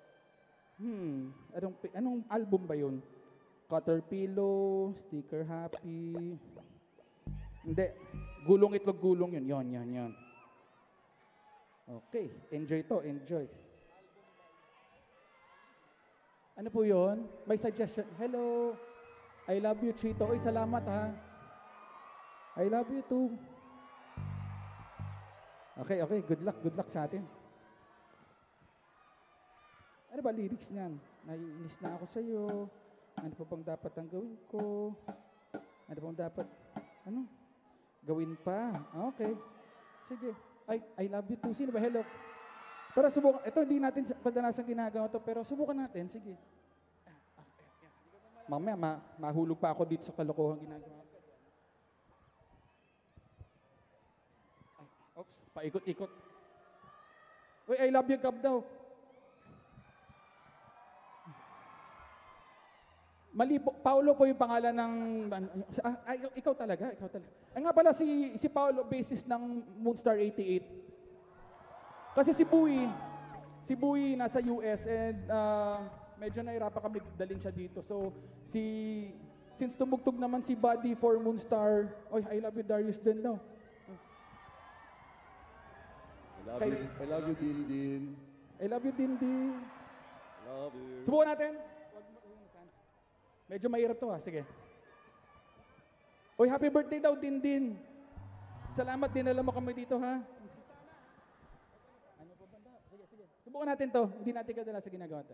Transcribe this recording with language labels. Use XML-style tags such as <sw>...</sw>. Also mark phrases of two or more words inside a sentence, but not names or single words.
<tl>Anong album ba yun? Caterpillar, Sticker Happy. Hindi. Gulong Itlog Gulong yun. Yon. Okay. Enjoy to. Enjoy. Ano po yun? May suggestion. Hello.</tl> <en>I love you,</en> <tl>Chito. Uy, salamat ha.</tl> <en>I love you too.</en> <tl>Okay.</tl> <en>Good luck</en> <tl>sa atin. Ano ba lyrics niyan? Naiinis na ako sa'yo. Ano pa bang dapat ang gawin ko? Ano pa bang dapat, gawin pa? Okay. Sige.</tl> <en>I love you too.</en> <tl>Sino ba? Hello. Tara, subukan. Ito, hindi natin padalasang ginagawa to, pero subukan natin. Sige. Mamaya, mahulog pa ako dito sa kalokohan ginagawa. Oops, paikot-ikot. Uy,</tl> <en>I love you,</en> <tl>Gab daw. Mali po, Paolo po yung pangalan ng... ikaw talaga. Ay nga pala, si Paolo, bassist ng Moonstar 88. Kasi si Buoy nasa US and medyo nahirapan kami dalhin siya dito. So, since tumugtog naman si Buddy for Moonstar,</tl> <en>I love you,</en> <tl>Darius din daw.</tl> <en>I love you, Dindin. I love you, Dindin. Love you.</en> <tl>Subukan natin. Medyo mahirap to ha. Sige.</tl> <en>Happy birthday</en> <tl>daw, Dindin. Salamat din, alam mo kami dito ha. Ano po banda? Sige. Subukan natin to. Hindi natin kadala sa ginagawa to.</tl>